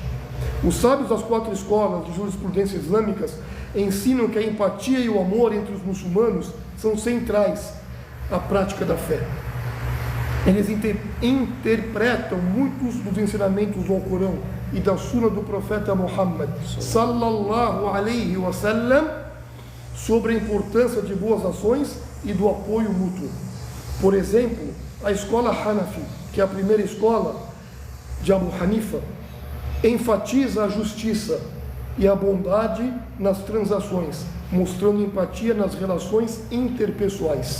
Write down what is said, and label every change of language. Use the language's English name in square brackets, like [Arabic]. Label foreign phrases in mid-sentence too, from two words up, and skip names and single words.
[Portuguese] Os sábios das 4 escolas de jurisprudência islâmicas ensinam que a empatia e o amor entre os muçulmanos são centrais à prática da fé. Eles interpretam muitos dos ensinamentos do Alcorão e da Sunna do profeta Muhammad [Arabic] صلى الله عليه وسلم [Portuguese] sobre a importância de boas ações e do apoio mútuo. Por exemplo, a escola Hanafi, que é a primeira escola de Abu Hanifa, enfatiza a justiça e a bondade nas transações, mostrando empatia nas relações interpessoais.